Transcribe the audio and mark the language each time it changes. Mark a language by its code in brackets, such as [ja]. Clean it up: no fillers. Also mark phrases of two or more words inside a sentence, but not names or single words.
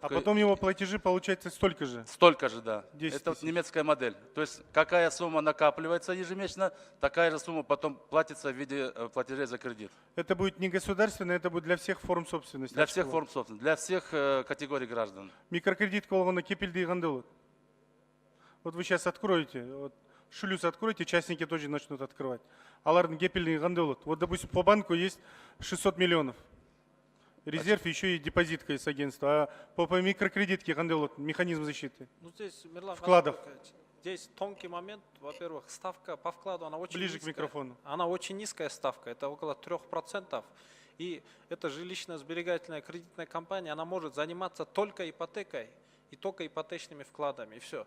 [ru] А потом его платежи получается столько же? Столько же, да. 10 000. Это вот немецкая модель. То есть какая сумма накапливается ежемесячно, такая же сумма потом платится в виде платежей за кредит. Это будет не государственное, это будет для всех форм собственности? Для всех форм собственности, для всех категорий граждан. [ky] Микрокредитка болгондо кепилдиги кандай болот? [ru] Вот вы сейчас откроете, вот, шлюз откроете, частники тоже начнут открывать. [ky] Алардын кепилдиги кандай болот? [ru] Вот, допустим, по банку есть 600 миллионов. Резерв, еще и депозитка из агентства. А по микрокредитке [ky] кандай болот? [ru] Механизм защиты? Ну, здесь, Мирлан, вкладов. Здесь тонкий момент. Во-первых, ставка по вкладу, она очень ближе низкая. К микрофону. Она очень низкая ставка, это около 3%. И эта жилищно-сберегательная кредитная компания, она может заниматься только ипотекой и только ипотечными вкладами, и все.